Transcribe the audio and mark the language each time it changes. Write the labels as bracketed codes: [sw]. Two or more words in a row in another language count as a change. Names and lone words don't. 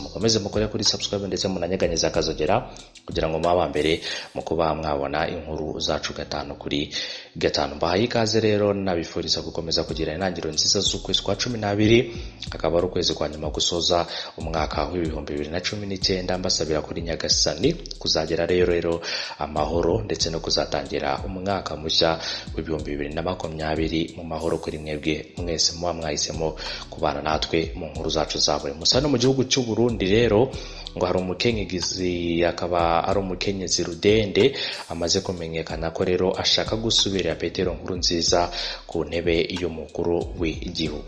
[rn] Mukomeze mukore kuri subscribe ndetse munanyeganyeza akazogera kugira ngo mwaba mbere mu kuba mwabona inkuru zacu gatanu kuri gatanu. Mbahaye ikaze rero nabifuriza gukomeza kugira intangiriro nziza z'ukwezi kwa 12, akaba ari ukwezi kwa nyuma gusoza umwaka w'ibihumbi 2019. Mbasabira kuri Nyagasani kuzagera rero amahoro ndetse no kuzatangira umwaka mushya w'ibihumbi 2020 mu mahoro kuri mwebwe mwese muba mwahisemo kubana natwe mu nkuru zacu za buri munsi. Hano mu gihugu cy'u Burundi rero ngo hari umukenyezi, akaba ari umukenyezi Rudende, amaze kumenyekana ko rero ashaka gusubira Petero Nkurunziza ku ntebe y'umukuru w'igihugu.